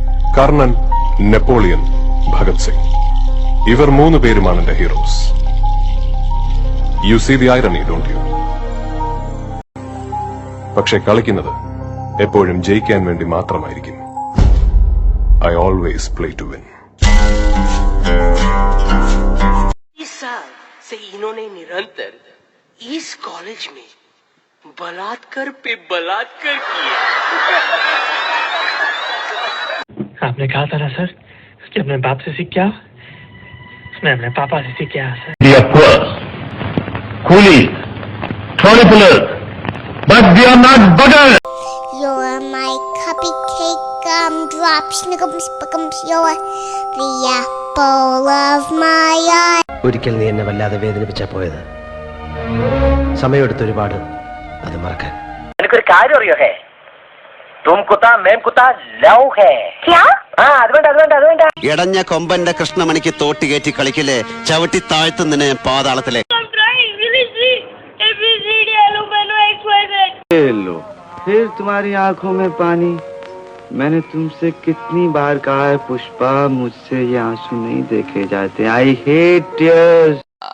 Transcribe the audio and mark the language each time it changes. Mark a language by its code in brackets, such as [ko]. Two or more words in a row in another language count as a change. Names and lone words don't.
[ml] കർണൻ, നെപ്പോളിയൻ, ഭഗത് സിംഗ്. ഇവർ 3 പേരുമാണ് എന്റെ ഹീറോസ്. [en] You see the irony, don't you? [ml] പക്ഷെ കളിക്കുന്നത് എപ്പോഴും ജയിക്കാൻ വേണ്ടി മാത്രമായിരിക്കും. [en] I always play to win. [hi] इस साल से इन्होंने निरंतर इस कॉलेज में बलात्कार पे बलात्कार किए. आपने कहा था ना सर कि अपने बाप से सीख क्या? मैं अपने पापा से सीख क्या सर? [en] They are poor, coolies, trolley pullers, but they are not beggars. You're my cupcake gumdrop, snickums, pickums, you're the apple of my eye. [ml] ഒരിക്കൽ നീ എന്നെ വല്ലാതെ വേദനിപ്പിച്ചാ പോയത്. സമയമെടുത്ത് ഒരുപാട് അത് മറക്കാൻ. എനിക്കൊരു കാര്യം അറിയോ ഹേ, [hi] तुम कुत्ता मैं कुत्ता लव है. [ml] ക്യാ? അതുകൊണ്ട് ഇടഞ്ഞ കൊമ്പന്റെ കൃഷ്ണമണിക്ക് തോട്ടി കയറ്റി കളിക്കലേ, ചവിട്ടി താഴ്ത്തുന്നതിനെ പാതാളത്തിലെ. [hi] लो फिर तुम्हारी आंखों में पानी. मैंने तुमसे कितनी बार कहा है पुष्पा, मुझसे ये आंसू नहीं देखे जाते. [en] I hate tears.